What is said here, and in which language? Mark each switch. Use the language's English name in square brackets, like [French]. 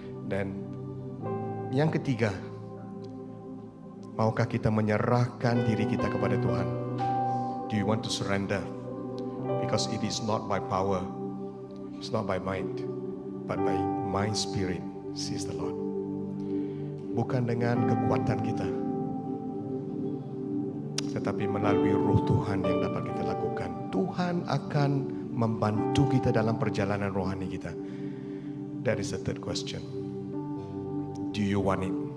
[Indonesian] Dan yang ketiga, maukah kita menyerahkan diri kita kepada Tuhan? [English] Do you want to surrender? Because it is not by power, it's not by might, but by my spirit, says the Lord. [Indonesian] Bukan dengan kekuatan kita, tetapi melalui roh Tuhan yang dapat kita lakukan. Tuhan akan membantu kita dalam perjalanan rohani kita. [English] That is the third question. Do you want it?